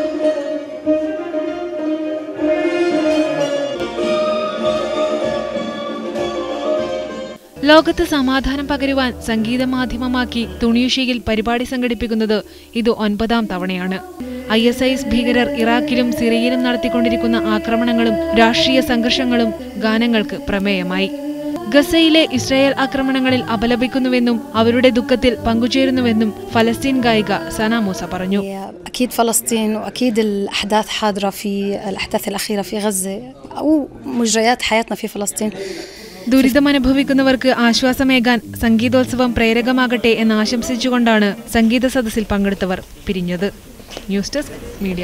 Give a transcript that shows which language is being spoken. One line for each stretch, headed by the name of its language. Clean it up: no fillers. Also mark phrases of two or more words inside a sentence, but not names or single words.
Malayalam: ലോകത്ത് സമാധാനം പകരുവാൻ സംഗീത മാധ്യമമാക്കി തുണീഷ്യയിൽ പരിപാടി സംഘടിപ്പിക്കുന്നത് ഇത് 9ാം തവണയാണ്. ISIS ഭീകരർ ഇറാഖിലും സിറിയയിലും നടത്തിക്കൊണ്ടിരിക്കുന്ന ആക്രമണങ്ങളും രാഷ്ട്രീയ സംഘർഷങ്ങളും ഗാനങ്ങൾക്ക് പ്രമേയമായി. ഗസയിലെ ഇസ്രായേൽ ആക്രമണങ്ങളിൽ അപലപിക്കുന്നുവെന്നും അവരുടെ ദുഃഖത്തിൽ പങ്കുചേരുന്നുവെന്നും ഫലസ്തീൻ ഗായിക സന മൂസ പറഞ്ഞു.
Arabic: أكيد فلسطين وأكيد الأحداث حاضرة في الأحداث الأخيرة في غزة أو مجريات حياتنا في فلسطين.
Malayalam: ദുരിതമനുഭവിക്കുന്നവർക്ക് ആശ്വാസമേകാൻ സംഗീതോത്സവം പ്രേരകമാകട്ടെ എന്ന് ആശംസിച്ചുകൊണ്ടാണ് സംഗീത സദസ്സിൽ പങ്കെടുത്തവർ പിരിഞ്ഞത്. ന്യൂസ് ഡെസ്ക്, മീഡിയ 1.